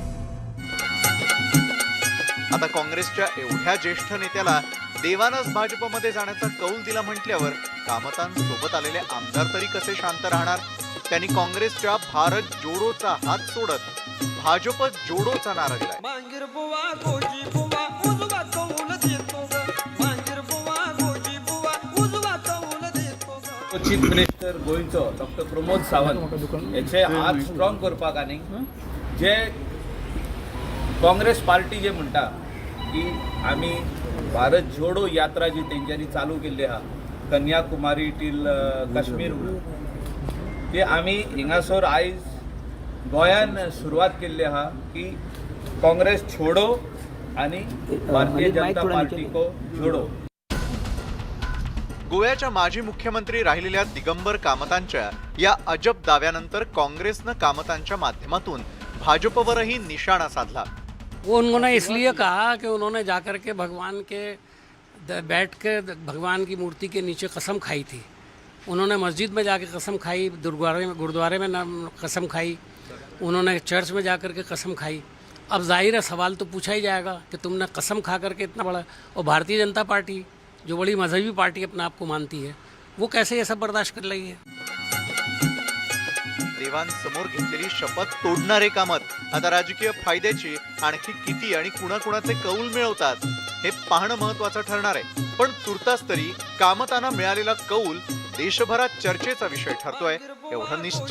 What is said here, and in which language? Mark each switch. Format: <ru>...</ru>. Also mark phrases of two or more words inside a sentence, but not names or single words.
<mr>आता काँग्रेसच्या एवढ्या ज्येष्ठ नेत्याला देवानंच भाजपमध्ये जाण्याचा कौल दिला म्हटल्यावर कामतांसोबत आलेले आमदार तरी कसे शांत राहणार. त्यांनी काँग्रेसच्या भारत जोडोचा हात सोडत भाजप जोडोचा नारा दिलाय.</mr> <en>Chief Minister</en> <kok>गोंयचो डॉक्टर प्रमोद सावंत याचे हात स्ट्रॉंग करपाक आनी जे काँग्रेस पार्टी जे म्हणटा की आमी भारत जोडो यात्रा जी तेंच्यांनी चालू केल्ली आहा कन्याकुमारी टील काश्मीर ती आमी हिंगासर आयज गोंयान सुरवात केल्ली आहा की</kok> <hi>काँग्रेस छोडो</hi> <kok>आणि</kok> <hi>भारतीय जनता पार्टी को जोडो.</hi> <mr>गोव्याच्या माजी मुख्यमंत्री राहिलेल्या दिगंबर कामतांच्या या अजब दाव्यानंतर काँग्रेसनं कामतांच्या माध्यमातून भाजपवरही निशाणा साधला.</mr> <hi>उन्होंने इसलिए कहा कि उन्होंने जाकर के भगवान के बैठ के भगवान की मूर्ति के नीचे कसम खाई थी. उन्होंने मस्जिद में जाके कसम खाई, गुरुद्वारे में कसम खाई, उन्होंने चर्च में जाकर के कसम खाई. अब जाहिर है सवाल तो पूछा ही जाएगा कि तुमने कसम खा करके इतना बड़ा, और भारतीय जनता पार्टी जो बड़ी मजहबी पार्टी अपने आप को मानती है वो कैसे ये सब बर्दाश्त कर रही है.</hi> <mr>देवांसमोर घेतलेली शपथ तोडणारे कामत आता राजकीय फायद्याची आणखी किती आणि कुणाकुणाचे कौल मिळवतात हे पाहणं महत्वाचं ठरणार आहे. पण तुर्तास तरी कामतांना मिळालेला कौल देशभरात चर्चेचा विषय ठरतोय एवढं निश्चित.</mr>